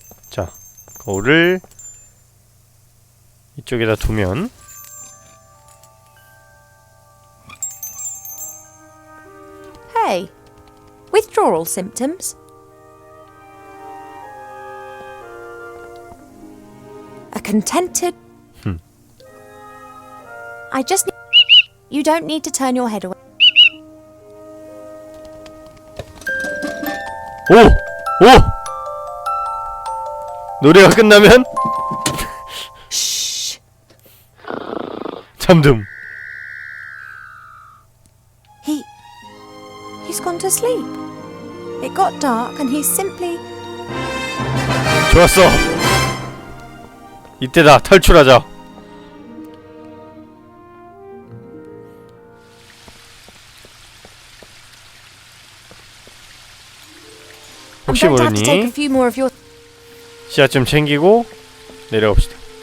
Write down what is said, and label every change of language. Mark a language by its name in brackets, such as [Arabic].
[Korean] 자, 거울을 이쪽에다 두면 [English] Hey, withdrawal symptoms? A contented... I just need... You don't need to turn your head away. [Korean] 오! 노래가 끝나면 잠듦. [English] He's gone to sleep. It got dark and he's simply... [Korean] 좋았어. 이때다. 탈출하자. 혹시 [English] I'm going to have to take a [Korean] 모르니 [English] few more of your... [Korean] 씨앗 좀 챙기고 내려갑시다.